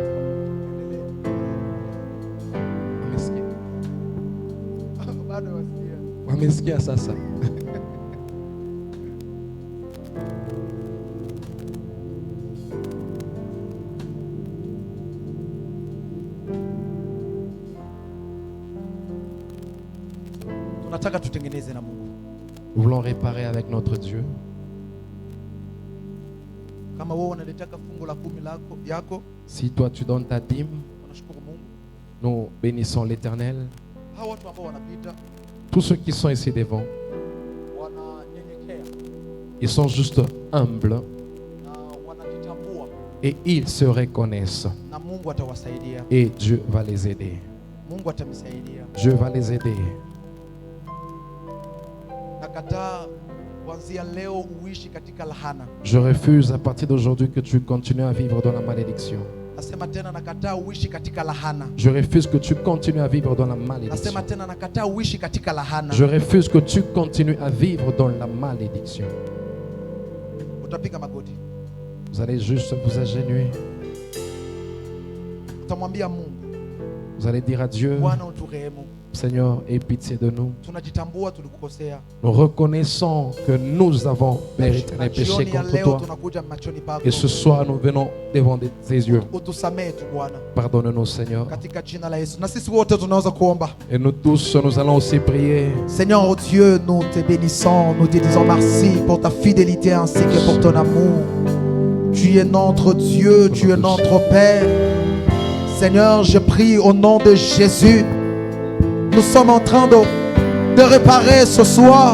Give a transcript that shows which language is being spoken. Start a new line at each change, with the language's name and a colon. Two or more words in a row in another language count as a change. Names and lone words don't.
Swahili: Wamesikia sasa? Tunataka tutengeneze na Mungu.
French: Nous voulons réparer avec notre Dieu.
Swahili: Kama wewe unalitaka fungu la 10 yako,
French: Si toi tu donnes ta dîme,
Swahili: tunashukuru Mungu.
French: nous bénissons l'Éternel.
Swahili: Hao watu ambao wanapita
French: Tous ceux qui sont ici devant,
Swahili: wananyenyekea
French: ils sont juste humbles
Swahili: na wanajitambua
French: et ils se reconnaissent.
Swahili: na Mungu atawasaidia.
French: Et Dieu va les aider.
Swahili: Mungu atamsaidia.
French: Dieu va les aider.
Swahili: Nakataa kuanzia leo uishi katika lahana.
French: Je refuse à partir d'aujourd'hui que tu continues à vivre dans la malédiction.
Swahili: Nasema tena nakataa uishi katika lahana.
French: Je refuse que tu continues à vivre dans la malédiction.
Swahili: Nasema tena nakataa uishi katika lahana.
French: Je refuse que tu continues à vivre dans la malédiction.
Swahili: Utapiga magoti.
French: Vous allez juste vous agenouiller.
Swahili: Utamwambia Mungu,
French: Vous allez dire à Dieu,
Swahili: Bwana uturehemu.
French: Seigneur, aie pitié de nous.
Swahili: Tunajitambua tulikukosea.
French: Nous reconnaissons que nous avons mérité les péchés
Swahili: Jioni ya
French: contre
Swahili: leo
French: toi.
Swahili: tunakuja machoni pako.
French: Et ce soir, nous venons devant tes yeux.
Swahili: Utusamehe tu Bwana.
French: Pardonne-nous, Seigneur.
Swahili: Katika jina la Yesu. Na sisi wote tunaweza kuomba.
French: Et nous tous, nous allons aussi prier. Seigneur oh Dieu, nous te bénissons, nous te disons merci pour ta fidélité ainsi que pour ton amour. Tu es notre Dieu, tu es notre Père. Seigneur, je prie au nom de Jésus. Nous sommes en train de réparer ce soir.